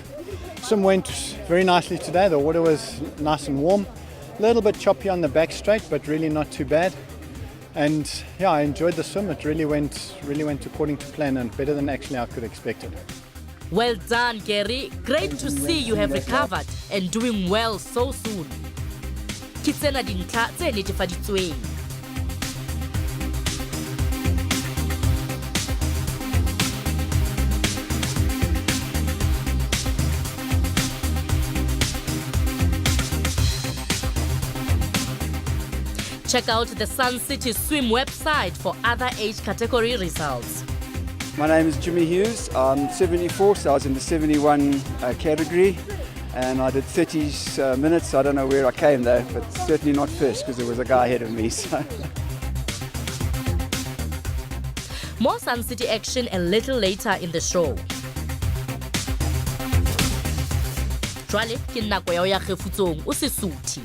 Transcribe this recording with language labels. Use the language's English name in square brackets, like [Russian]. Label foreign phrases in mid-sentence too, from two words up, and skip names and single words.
[English] Swim went very nicely today. The water was nice and warm. A little bit choppy on the back straight, but really not too bad. And yeah, I enjoyed the swim. It really went according to plan and better than actually I could expect it. Well done, Gary. Great to see you have recovered and doing well so soon. [Southern Sotho] Kitsena dintlha tse netefaditsweng. [English] Check out the Sun City Swim website for other age category results. My name is Jimmy Hughes. I'm 74, so I was in the 71 category, and I did 30 minutes. I don't know where I came though, but certainly not first because there was a guy ahead of me. So. More Sun City action a little later in the show. [Southern Sotho] Jwale ke nako ya ho ya kgefutsong o Sesotho.